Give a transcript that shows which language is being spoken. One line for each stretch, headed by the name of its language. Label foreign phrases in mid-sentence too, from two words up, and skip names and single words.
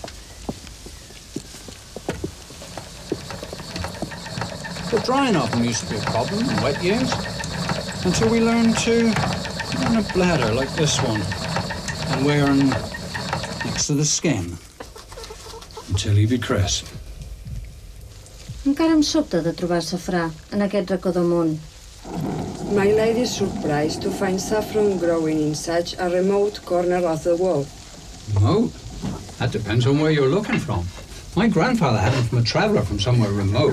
English: The drying of them used to be a problem in wet years, until we learned to run a bladder like this one and wear 'em next to the skin until he be crisp.
Catalan: Encara em sobta de trobar safrà en aquest racó del món.
English: My lady is surprised to find saffron growing in such a remote corner of the world. Remote? That depends on where you're looking from. My grandfather had them from a traveller from somewhere remote.